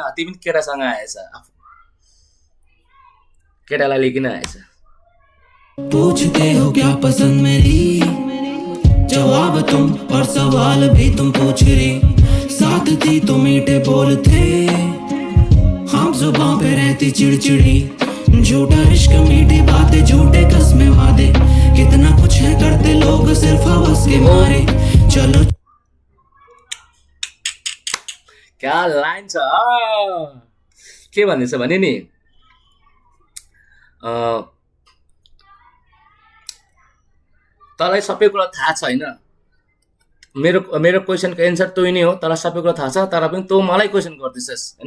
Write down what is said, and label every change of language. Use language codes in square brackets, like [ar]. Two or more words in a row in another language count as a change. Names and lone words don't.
[ne] तिमी पनि केटासँग आएछ, केटालाई लिइकन आएछ। [hi] पूछते हो क्या पसंद मेरी, जवाब तुम और सवाल भी तुम पूछ रही, साथ थी तो मीठे बोल थे, हम जुबां पे रहती चिड़चिड़ी, झूठा इश्क मीठी बातें झूठे कसमें वादे, कितना कुछ है करते लोग सिर्फ हवस के मारे। चलो [ne] क्या लाइन छ के भन्दैछ भने नि, तँलाई सबै कुरा थाहा छ हैन। मेरो क्वेसनको एन्सर तँ नै हो, तँलाई सबै कुरा थाहा छ, तर पनि तँ मलाई क्वेसन गर्दैछस् हैन।